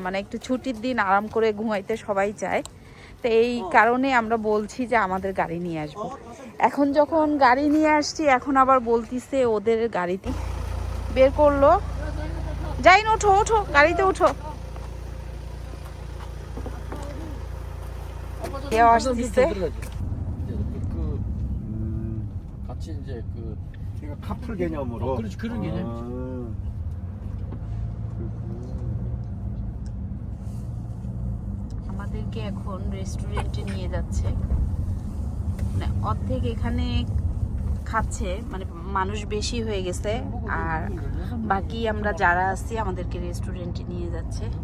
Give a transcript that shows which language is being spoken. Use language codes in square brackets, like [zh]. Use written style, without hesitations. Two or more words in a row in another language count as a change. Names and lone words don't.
[bn] মানে একটু ছুটির দিন আরাম করে ঘুমাইতে সবাই চায়, তো এই কারণে আমরা বলছি যে আমাদের গাড়ি নিয়ে আসবো। এখন যখন গাড়ি নিয়ে আসছি, এখন আবার বলতিছে ওদের গাড়িতে বের করলো। যাই না, ওঠো ওঠো, গাড়িতে ওঠো। কেউ আসতেছে। [ko] 같이 이제 그러니까 카풀 개념으로. 그렇지, 그런 개념이지. [bn] আমাদেরকে এখন রেস্টুরেন্টে নিয়ে যাচ্ছে। মানে অর্ধেক এখানে খাচ্ছে, মানে মানুষ বেশি হয়ে গেছে, আর বাকি আমরা যারা আছি আমাদেরকে রেস্টুরেন্টে নিয়ে যাচ্ছে।